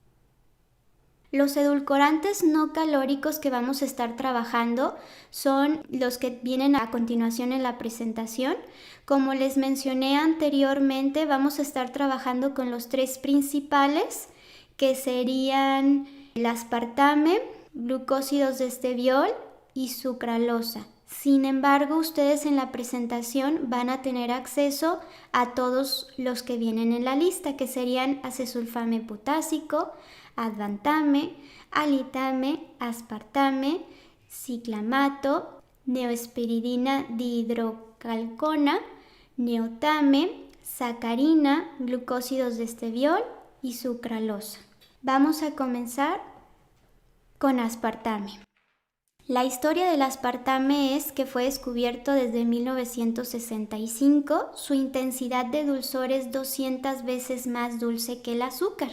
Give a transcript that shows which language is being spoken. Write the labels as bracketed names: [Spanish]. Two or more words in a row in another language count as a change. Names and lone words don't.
[Spanish] Los edulcorantes no calóricos que vamos a estar trabajando son los que vienen a continuación en la presentación. Como les mencioné anteriormente, vamos a estar trabajando con los tres principales, que serían el aspartame, glucósidos de esteviol y sucralosa. Sin embargo, ustedes en la presentación van a tener acceso a todos los que vienen en la lista, que serían acesulfame potásico, advantame, alitame, aspartame, ciclamato, neoesperidina dihidrocalcona, neotame, sacarina, glucósidos de esteviol y sucralosa. Vamos a comenzar con aspartame. La historia del aspartame es que fue descubierto desde 1965. Su intensidad de dulzor es 200 veces más dulce que el azúcar.